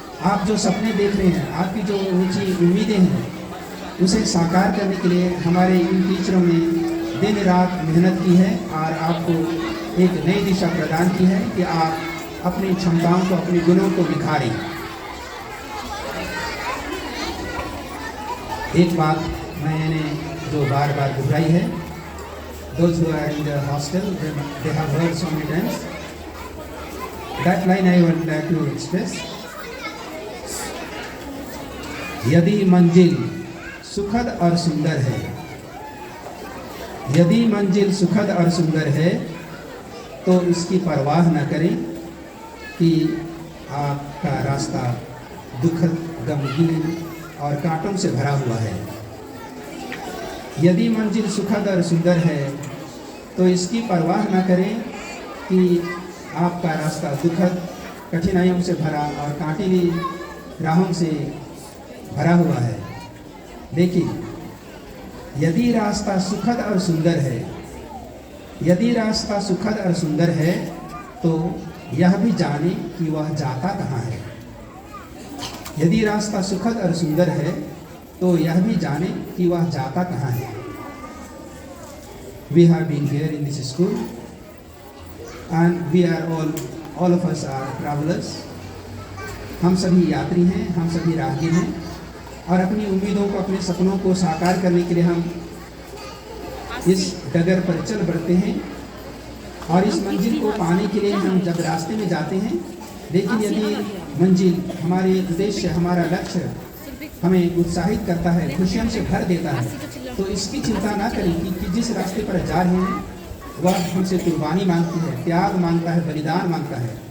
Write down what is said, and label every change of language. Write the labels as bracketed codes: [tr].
[hi] आप जो सपने देख रहे हैं, आपकी जो ऊंची उम्मीदें हैं, उसे साकार करने के लिए हमारे इन टीचरों ने दिन रात मेहनत की है और आपको एक नई दिशा प्रदान की है कि आप अपनी क्षमताओं को, अपने गुणों को निखारें। एक बात मैंने जो बार बार दोहराई है, [en] those who are in the hostel, they have heard so many times. That line I would like to express. [hi] यदि मंजिल सुखद और सुंदर है, यदि मंजिल सुखद और सुंदर है, तो इसकी परवाह न करें कि आपका रास्ता दुखद, गमगीन और कांटों से भरा हुआ है। यदि मंजिल सुखद और सुंदर है, तो इसकी परवाह न करें कि आपका रास्ता दुखद, कठिनाइयों से भरा और कांटीली राहों से भरा हुआ है। लेकिन यदि रास्ता सुखद और सुंदर है, यदि रास्ता सुखद और सुंदर है, तो यह भी जाने कि वह जाता कहाँ है। यदि रास्ता सुखद और सुंदर है, तो यह भी जाने कि वह जाता कहाँ है। [en] We have been here in this school, and we are all of us are travelers. [hi] हम सभी यात्री हैं, हम सभी राहगीर हैं, और अपनी उम्मीदों को, अपने सपनों को साकार करने के लिए हम इस डगर पर चल बढ़ते हैं। और इस मंजिल को पाने के लिए हम जब रास्ते में जाते हैं, लेकिन यदि मंजिल, हमारे उद्देश्य, हमारा लक्ष्य हमें उत्साहित करता है, खुशियों से भर देता है, तो इसकी चिंता ना करें कि जिस रास्ते पर जा रहे हैं वह हमसे कुर्बानी मांगती है, त्याग मांगता है, बलिदान मांगता है।